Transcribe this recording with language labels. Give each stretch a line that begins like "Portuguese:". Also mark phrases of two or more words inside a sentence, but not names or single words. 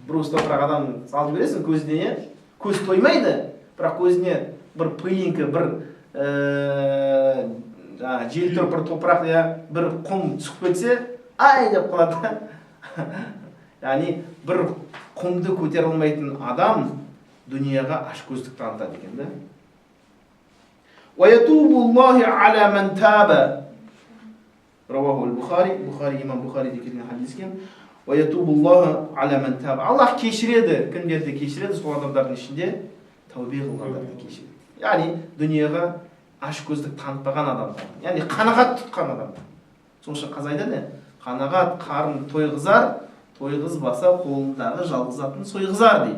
Kazakh: Брус топырақ адам салып бересің көзіне, көз тоймайды, бірақ көзіне бір пылинка, бір жел тұрып бір топырақ бір құм түсіп кетсе, ай деп қалады. Яғни бір құмды көтере алмайтын адам дүнияға ашкөздік танытады екен да.
Arabic: ويتوب الله على من تاب. رواه البخاري,
Kazakh: имам Бухари деген хадис екен.
Arabic: ويتوب الله على من تاب.
Kazakh: Аллах кешіреді, кімдерді кешіреді? Сол адамдардың ішінде тәубе қылғандарды кешіреді. Яғни дүнияға ашкөздік танытпаған адамдар. Яғни қанағат тұтқан адамдар. Сол үшін қазақ айтады, қанағат қарын тойғызар, тойғызбаса қолындағы жалғызатын сойғызар дейді.